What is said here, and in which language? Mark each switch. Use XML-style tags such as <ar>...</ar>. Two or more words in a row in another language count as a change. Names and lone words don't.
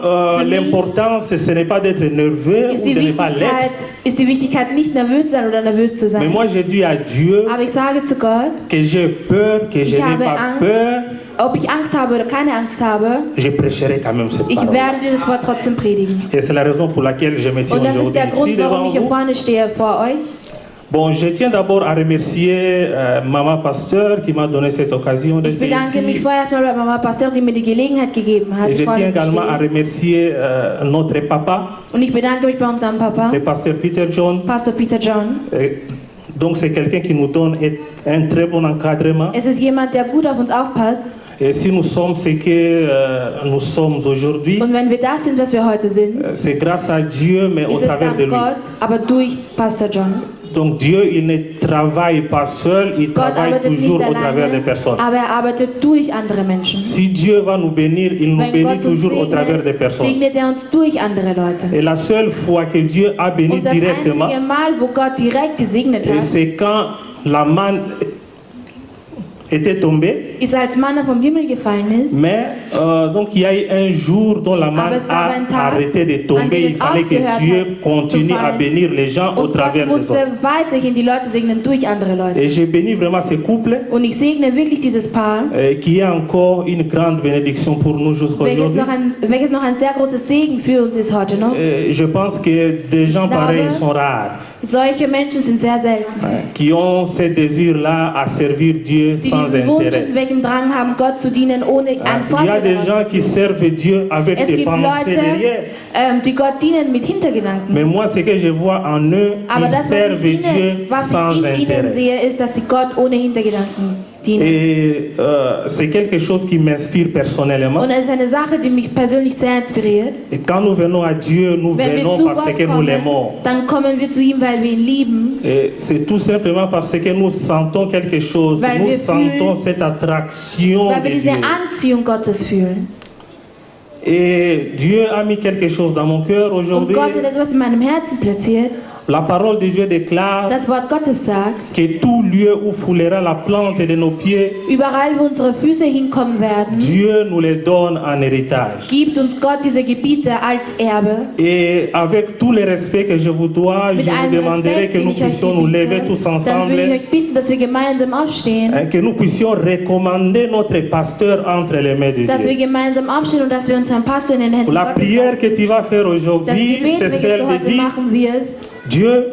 <de>Für mich</de> <fr>l'important, ce n'est pas d'être nerveux</fr> <de>Ist</de> <fr>ou de ne pas l'être.</fr> <de>die Wichtigkeit, nicht nervös zu sein oder nervös zu</de> <fr>Mais</fr> <de>sein.</de> <fr>moi, je dis à Dieu</fr> <de>Aber ich sage zu Gott,</de> <fr>que j'ai peur, que je n'ai</fr> <de>habe</de> <fr>pas</fr> <de>Angst.</de> <fr>peur,</fr> <de>ob ich Angst habe oder keine Angst habe,</de> <fr>je prêcherai quand même cette</fr> <de>ich</de> <fr>parole.</fr> <de>werde dir das Wort trotzdem predigen.</de> <fr>Et c'est la raison pour laquelle je me tiens</fr> <de>Und das ist</de> <fr>aujourd'hui</fr> <de>der Grund,</de> <fr>ici</fr> <de>warum</de> <fr>devant</fr> <de>ich hier</de> <fr>vous.</fr> <de>vorne stehe vor euch.</de> <fr>Bon, je tiens d'abord à remercier Maman Pasteur qui m'a donné cette occasion</fr> <de>Ich</de> <fr>d'être</fr> <de>bedanke mich</de> <fr>ici.</fr> <de>vorerst mal bei Mama Pasteur, die mir die Gelegenheit gegeben hat.</de> <fr>Et je</fr> <de>vorne</de> <fr>tiens</fr> <de>zu</de> <fr>également à</fr> <de>stehen.</de> <fr>remercier notre papa,</fr> <de>Und ich bedanke mich bei unserem Papa,</de> <fr>le pasteur Peter John.</fr> <de>Pastor Peter John.</de> <fr>Donc c'est quelqu'un qui nous donne un très bon encadrement.</fr> <de>Es ist jemand, der gut auf uns aufpasst.</de> <fr>Et si nous sommes ce que nous sommes aujourd'hui,</fr> <de>Und wenn wir das sind, was wir heute sind,</de> <fr>c'est grâce à Dieu, mais au</fr> <de>ist es</de> <fr>travers de</fr> <de>dank</de> <fr>lui.</fr> <de>Gott, aber durch Pastor John.</de> <fr>Donc Dieu, il ne travaille pas seul, il</fr> <de>Gott</de> <fr>travaille</fr> <de>arbeitet nicht</de> <fr>toujours au travers des</fr> <de>alleine,</de> <fr>personnes.</fr> <de>aber er arbeitet durch andere Menschen.</de> <fr>Si Dieu va nous bénir, il nous</fr> <de>Wenn</de> <fr>bénit</fr> <de>Gott uns</de> <fr>toujours au travers des personnes.</fr> <de>segnet er uns durch andere Leute.</de> <fr>Et la seule fois que Dieu a béni</fr> <de>Und das</de> <fr>directement,</fr> <de>einzige Mal, wo Gott direkt gesegnet</de> <fr>et</fr> <de>hat,</de> <fr>c'est quand la manne était tombée.</fr> <de>ist, als Manna vom Himmel gefallen ist.</de> <fr>Mais donc il y a eu un jour dont la manne</fr> <de>Aber es gab</de> <fr>a</fr> <de>einen Tag,</de> <fr>arrêté de</fr> <de>an</de> <fr>tomber.</fr> <de>dem</de> <fr>Il</fr> <de>es</de> <fr>fallait que</fr> <de>aufgehört</de> <fr>Dieu</fr> <de>hat</de> <fr>continue</fr> <de>zu</de> <fr>à</fr> <de>fallen.</de> <fr>bénir les gens au</fr> <de>Und Gott</de> <fr>travers des</fr> <de>musste</de> <fr>autres.</fr> <de>weiterhin die Leute segnen durch andere Leute.</de> <fr>Et j'ai béni vraiment ce couple</fr> <de>Und ich segne wirklich dieses Paar,</de> <fr>qui est encore une grande bénédiction pour nous jusqu'à</fr> <de>welches</de> <fr>aujourd'hui.</fr> <de>welches noch ein sehr großes Segen für uns ist heute noch.</de> <fr>Je pense que des gens</fr> <de>glaube,</de> <fr>pareils sont rares,</fr> <de>Solche Menschen sind sehr selten,</de> <fr>qui ont ce désir-là à servir Dieu</fr> <de>die</de> <fr>sans</fr> <de>diesen Wunsch</de> <fr>intérêt.</fr> <de>und welchen Drang haben, Gott zu dienen, ohne einen</de> <fr>Il y a</fr> <de>Vorteil</de> <fr>des</fr> <de>daraus</de> <fr>gens</fr> <de>zu</de> <fr>qui</fr> <de>ziehen.</de> <fr>servent Dieu avec</fr> <de>Es</de> <fr>des</fr> <de>gibt</de> <fr>pensées</fr> <de>Leute,</de> <fr>derrière.</fr> <de>die Gott dienen mit Hintergedanken.</de> <fr>Mais moi, ce que je vois en eux,</fr> <de>Aber</de> <fr>ils</fr> <de>das,</de> <fr>servent Dieu</fr> <de>was</de> <fr>sans</fr> <de>ich in ihnen</de> <fr>intérêt.</fr> <de>sehe, ist, dass sie Gott ohne Hintergedanken dienen.</de> <fr>Et c'est quelque chose qui m'inspire personnellement.</fr> <de>Und es ist eine Sache, die mich persönlich sehr inspiriert.</de> <fr>Et quand nous venons à Dieu, nous</fr> <de>Wenn wir</de> <fr>venons</fr> <de>zu</de> <fr>parce</fr> <de>Gott</de> <fr>que nous</fr> <de>kommen,</de> <fr>l'aimons.</fr> <de>dann kommen wir zu ihm, weil wir ihn lieben.</de> <fr>Et c'est tout simplement parce que nous sentons quelque chose.</fr> <de>Weil</de> <fr>Nous</fr> <de>wir</de> <fr>sentons</fr> <de>fühlen-</de> <fr>cette attraction</fr> <de>Weil</de> <fr>de</fr> <de>wir diese</de> <fr>Dieu.</fr> <de>Anziehung Gottes fühlen.</de> <fr>Et Dieu a mis quelque chose dans mon cœur</fr> <de>Und</de> <fr>aujourd'hui.</fr> <de>Gott hat etwas in meinem Herzen platziert.</de> <fr>La parole de Dieu déclare</fr> <de>Das Wort Gottes sagt,</de> <fr>que tout lieu où foulera la plante de nos pieds,</fr> <de>überall wo unsere Füße hinkommen werden,</de> <fr>Dieu nous les donne en héritage.</fr> <de>gibt uns Gott diese Gebiete als Erbe.</de> <fr>Et avec tout le respect que je vous dois, je</fr> <de>Mit</de> <fr>vous</fr> <de>allem</de> <fr>demanderai</fr> <de>Respekt,</de> <fr>que</fr> <de>den</de> <fr>nous</fr> <de>ich euch</de> <fr>puissions nous lever</fr> <de>gebiete,</de> <fr>tous</fr> <de>dann würde ich</de> <fr>ensemble,</fr> <de>euch bitten, dass wir gemeinsam aufstehen,</de> <fr>que nous puissions recommander notre pasteur entre les mains de</fr> <de>dass wir</de> <fr>Dieu.</fr> <de>gemeinsam aufstehen und dass wir unseren Pastor in den Händen</de> <fr>La</fr> <de>Gottes</de> <fr>prière</fr> <de>lassen.</de> <fr>que tu vas faire</fr> <de>Das</de> <fr>aujourd'hui,</fr> <de>Gebet,</de> <fr>c'est</fr> <de>welches</de> <fr>celle</fr> <de>du</de> <fr>de</fr> <de>heute</de> <fr>dire,</fr> <de>machen wirst,</de> <fr>Dieu,</fr>